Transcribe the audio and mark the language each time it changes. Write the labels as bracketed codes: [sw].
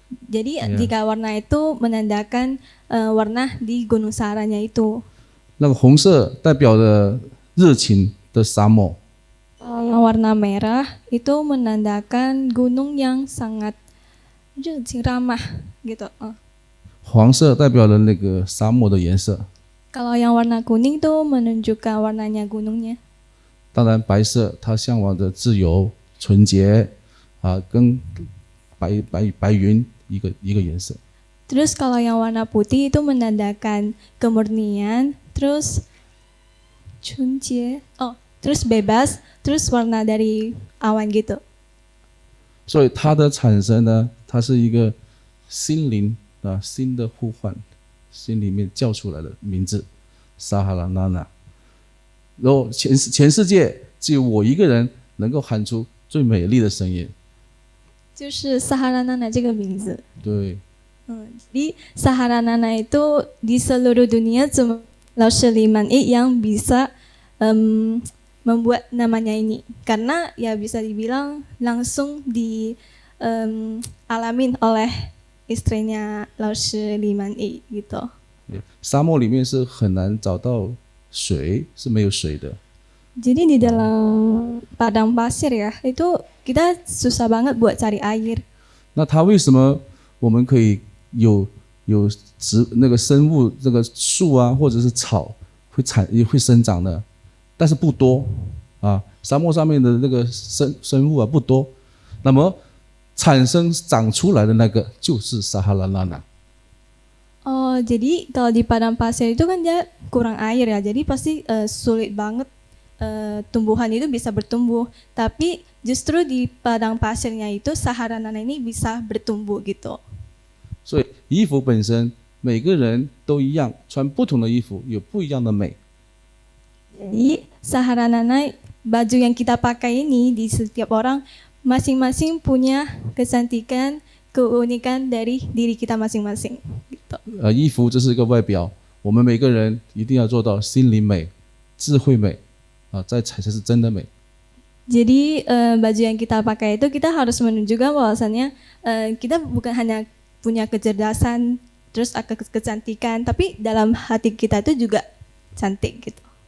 [id] Jadi tiga warna itu menandakan warna di Gunung Saharanya itu. [zh] 那个红色代表的热情的沙漠。 [id] Yang warna merah itu menandakan gunung yang sangat ramah gitu. [zh] 黄色代表了那个沙漠的颜色。 [id] Kalau yang warna kuning tuh menunjukkan warnanya gunungnya. [zh] 当然，白色它向往着自由、纯洁，跟白云一个颜色。 [id] Terus kalau yang warna putih itu menandakan kemurnian, terus terus bebas, terus warna dari awan gitu. [zh] 所以它的产生呢，它是一个心灵心的呼唤，心里面叫出来的名字，撒哈拉娜娜。然后全世界只有我一个人能够喊出最美丽的声音，就是撒哈拉娜娜这个名字。对。 [id] Jadi Sahara Nana itu di seluruh dunia cuma Laushe Limani yang bisa membuat namanya ini, karena ya bisa dibilang langsung dialamin oleh istrinya Laushe Limani gitu. [zh] 沙漠里面是很难找到水，是没有水的。 [id] Jadi di dalam padang pasir ya, itu kita susah banget buat cari air. [zh] 那它为什么我们可以有那个生物，这个树啊或者是草会生长呢？但是不多啊，沙漠上面的那个生物啊不多，那么产生长出来的那个就是撒哈拉娜娜。 [id] Oh, jadi kalau di padang pasir itu kan dia kurang air ya, jadi pasti sulit banget tumbuhan itu bisa bertumbuh. Tapi justru di padang pasirnya itu Sahara Nana ini bisa bertumbuh gitu. [zh] 所以衣服本身每个人都一样，穿不同的衣服有不一样的美。 [id] Jadi Sahara Nana baju yang kita pakai ini di setiap orang masing-masing punya kecantikan, keunikan dari diri kita masing-masing. Gitu. [zh] 衣服这是一个外表，我们每个人一定要做到心灵美、智慧美，再才是真的美。 [id] Jadi baju yang kita pakai itu kita harus menunjukkan bahwasannya kita bukan hanya punya kecerdasan, terus kecantikan, tapi dalam hati kita itu juga cantik gitu.